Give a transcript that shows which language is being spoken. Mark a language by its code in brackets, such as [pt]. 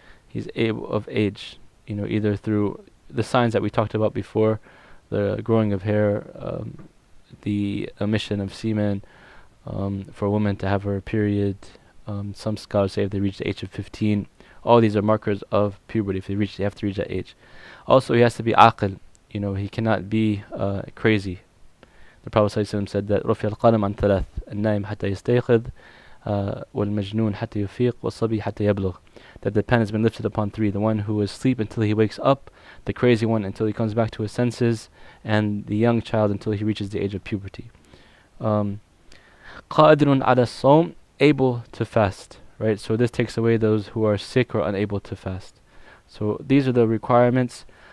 [en] He's of age, either through the signs that we talked about before, the growing of hair, the emission of semen, for a woman to have her period. Some scholars say if they reach the age of 15, all these are markers of puberty. If they have to reach that age. Also, he has to be aqil. He cannot be crazy. The Prophet ﷺ said that [ar] رفع القلم عن ثلاث النائم حتى يستيقظ والمجنون حتى يفيق والصبي حتى يبلغ. [en] That the pen has been lifted upon three: the one who is asleep until he wakes up, the crazy one until he comes back to his senses, and the young child until he reaches the age of puberty. [ar] قادر على الصوم, [en] able to fast, right? So this takes away those who are sick or unable to fast. So these are the requirements.